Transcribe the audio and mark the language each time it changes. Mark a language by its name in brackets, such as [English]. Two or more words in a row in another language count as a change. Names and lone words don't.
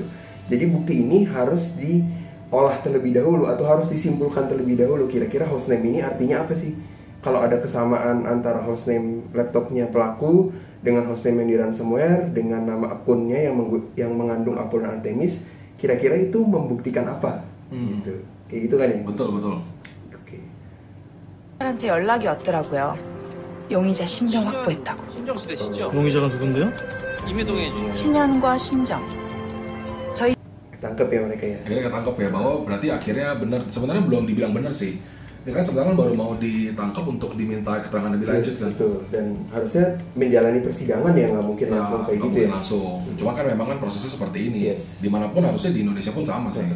[Indonesian] Jadi bukti ini harus diolah terlebih dahulu atau harus disimpulkan terlebih dahulu, kira-kira hostname ini artinya apa sih? Kalau ada kesamaan antara hostname laptopnya pelaku dengan hostname yang di ransomware dengan nama akunnya yang mengandung Apollon Artemis, kira-kira itu membuktikan apa? Gitu. Kayak gitu kan ya? Betul. [Korean] 오케이. 한테 연락이 왔더라고요. 용의자 신병 확보했다고. 용의자가 누군데요? 신현과 신정. 저희 [Indonesian] Tangkep ya mereka ya. Akhirnya ketangkep ya, bahwa berarti akhirnya benar. Sebenarnya belum dibilang benar sih. Ini kan sebenarnya baru mau ditangkap untuk diminta keterangan lebih lanjut kan. Betul. Dan harusnya menjalani persidangan ya, nggak mungkin langsung kayak nggak gitu mungkin ya. langsung. Cuma kan memang kan prosesnya seperti ini. Yes. Dimanapun harusnya di Indonesia pun sama sih.